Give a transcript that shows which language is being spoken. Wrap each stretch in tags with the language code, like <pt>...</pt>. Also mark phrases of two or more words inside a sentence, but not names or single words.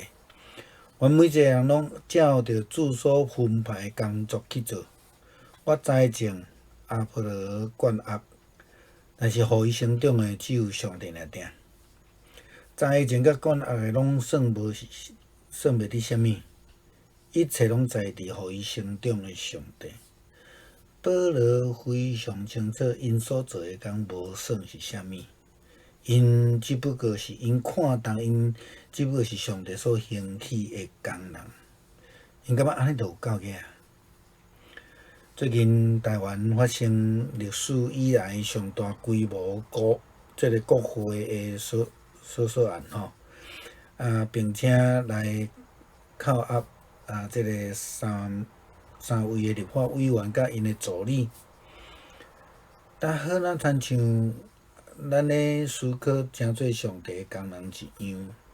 <nan>阮每一个人拢照着主所分派的工作去做。我栽种，阿波罗灌压，但是予伊成长的只有上帝尔定。栽种甲灌压的拢算袂伫啥物，一切拢在伫予伊成长的上帝。保罗非常清楚，因所做的工无算是啥物，因只不过是因看重因，只不过是上帝所兴起的工人。因感觉安尼就有够个啊！最近台湾发生历史以来上大规模即个国会的诉案吼，并且来扣押即个三位的立法委员甲因的助理，但好咱亲像咱咧思考诚做上帝的工人一样，</nan>